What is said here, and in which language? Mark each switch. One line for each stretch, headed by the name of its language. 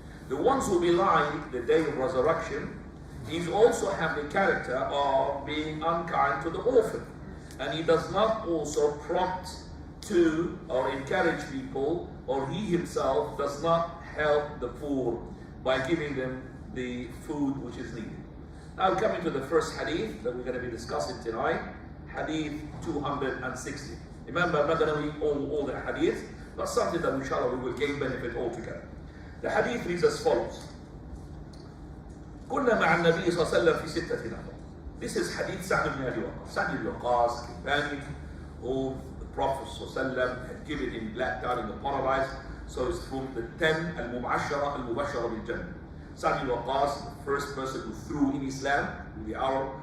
English: The ones who belie the day of resurrection, he also have the character of being unkind to the orphan, and he does not also prompt to or encourage people, or he himself does not help the poor by giving them the food which is needed. Now coming to the first hadith that we're going to be discussing tonight, hadith 260. Remember, I'm not going to read all the hadith, but something that inshallah we will gain benefit altogether. The hadith reads as follows.
Arabic: كنا مع النبي صلى الله عليه وسلم في ستة نفر.
English: This is hadith Sa'd ibn Abi Waqqas. Sa'd ibn Abi Waqqas, companion who the Prophet ﷺ had given him black card in the paradise. So it's from the 10 al-Mubashara bil Jannah. Sa'd ibn Waqqas, the first person who threw in Islam, in the Arab.